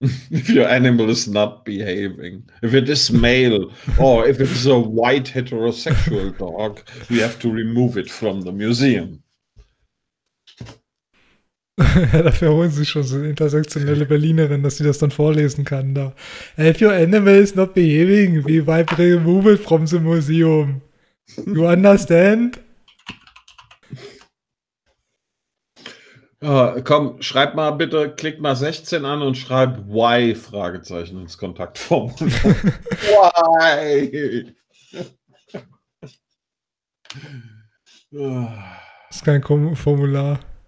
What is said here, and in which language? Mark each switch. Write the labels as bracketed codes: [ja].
[en] If your animal is not behaving, if it is male, or if it is a white heterosexual dog, we have to remove it from the museum. [de] Ja, dafür holen sie schon so eine intersektionelle Berlinerin, dass sie das dann vorlesen kann da. [en] If your animal is not behaving, we wipe remove it from the museum. You understand? [de] Ja, komm, schreib mal bitte, klick mal 16 an und schreib why? Fragezeichen ins Kontaktformular. Why? Das ist kein Formular.